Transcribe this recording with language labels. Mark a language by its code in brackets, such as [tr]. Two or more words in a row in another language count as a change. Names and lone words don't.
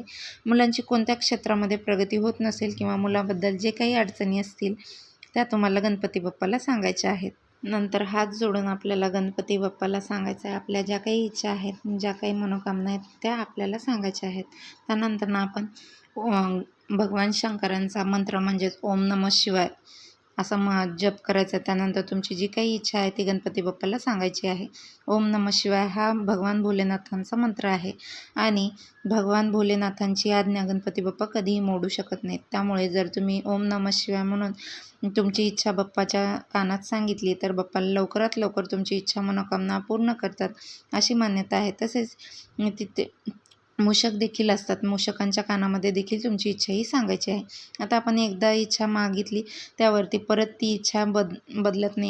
[mr] मुलांची कोणत्या क्षेत्रामध्ये प्रगती होत नसेल किंवा मुलाबद्दल जे काही अडचणी असतील त्या तुम्हाला गणपती बाप्पाला सांगायच्या आहेत. नंतर हात जोडून आपल्याला गणपती बाप्पाला सांगायचं आहे. आपल्या ज्या काही इच्छा आहेत, ज्या काही मनोकामना आहेत त्या आपल्याला सांगायच्या आहेत. त्यानंतर आपण भगवान शंकरांचा मंत्र म्हणजेच [sa] ओम नमः शिवाय [mr] असा जप करायचा. त्यानंतर तुमची जी काही इच्छा आहे ती गणपती बाप्पाला सांगायची आहे. [sa] ओम नमः शिवाय [mr] हा भगवान भोलेनाथांचा मंत्र आहे आणि भगवान भोलेनाथांची आज्ञा गणपती बाप्पा कधीही मोडू शकत नाहीत. त्यामुळे जर तुम्ही [sa] ओम नमः शिवाय [mr] म्हणून तुमची इच्छा बाप्पाच्या कानात सांगितली तर बाप्पा लवकरात लवकर तुमची इच्छा मनोकामना पूर्ण करतात अशी मान्यता आहे. तसेच तिथे मूषक देखील असतात. मूषकांच्या कानामध्ये देखील तुमची इच्छा ही सांगायची आहे. आता आपण एकदा इच्छा मागितली त्यावरती परत ती इच्छा बदलत नाही.